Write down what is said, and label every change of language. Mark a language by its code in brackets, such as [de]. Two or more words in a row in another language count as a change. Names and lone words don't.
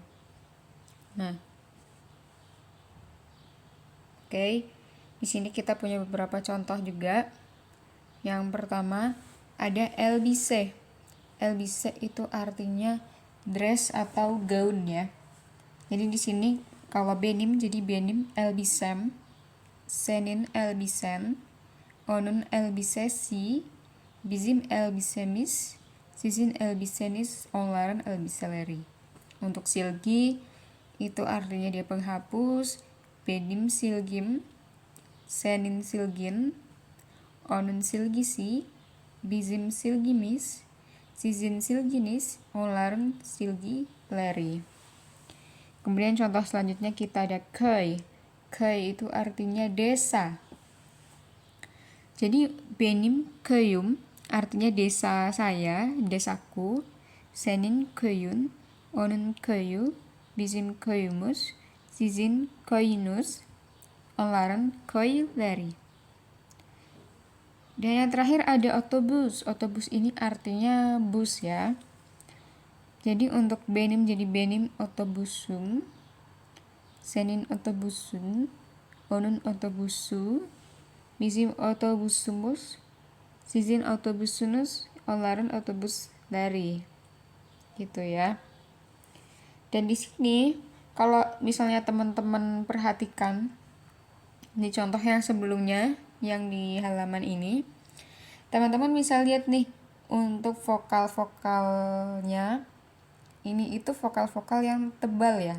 [id] Nah, oke. Di sini kita punya beberapa contoh juga. Yang pertama ada elbise. Elbise itu artinya dress atau gaun ya. Jadi di sini kalau [tr] benim jadi benim elbisem, senin elbisen, onun elbisesi, bizim elbisemis, sizin elbisenis, onların elbiseleri. [id] Untuk silgi itu artinya dia penghapus, [tr] benim silgim, senin silgin, onun silgisi, bizim silgimiz, sizin silginiz, onların silgileri. [id] Kemudian contoh selanjutnya kita ada köy. Köy itu artinya desa. Jadi [tr] benim köyüm [id] artinya desa saya, desaku. [tr] Senin köyün, onun köyü, bizim köyümüz, sizin köyünüz, onların köyleri. [id] Dan yang terakhir ada otobus. Otobus ini artinya bus ya. Jadi untuk [tr] benim jadi benim otobusum, senin otobusun, onun otobusu, bizim otobusumus, sizin otobusunuz, onların otobus dari. [id] Gitu ya. Dan di sini kalau misalnya teman-teman perhatikan di contoh yang sebelumnya yang di halaman ini, teman-teman bisa lihat nih untuk vokal-vokalnya ini itu vokal-vokal yang tebal ya.